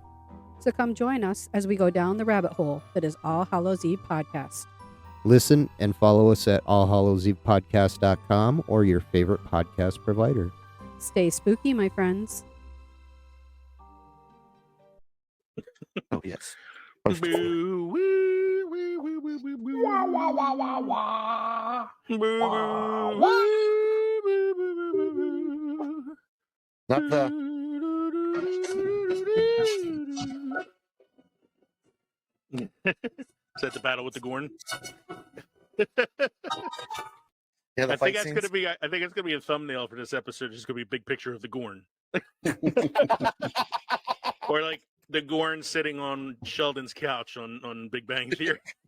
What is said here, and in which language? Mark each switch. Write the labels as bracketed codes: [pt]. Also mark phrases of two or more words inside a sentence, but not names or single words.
[en] So come join us as we go down the rabbit hole that is All Hallows Eve Podcast. Listen and follow us at allhallowsevepodcast.com or your favorite podcast provider. Stay spooky, my friends. Oh, yes. Boo, woo, woo, woo, woo, woo, woo. Wah, wah, wah, wah, wah. Boo, wah, wah. Woo, woo, woo, woo, woo, woo. Not the... Is that the battle with the Gorn? Yeah, the I fight think scenes. it's gonna be a thumbnail for this episode. It's gonna be a big picture of the Gorn, or like the Gorn sitting on Sheldon's couch on Big Bang Theory.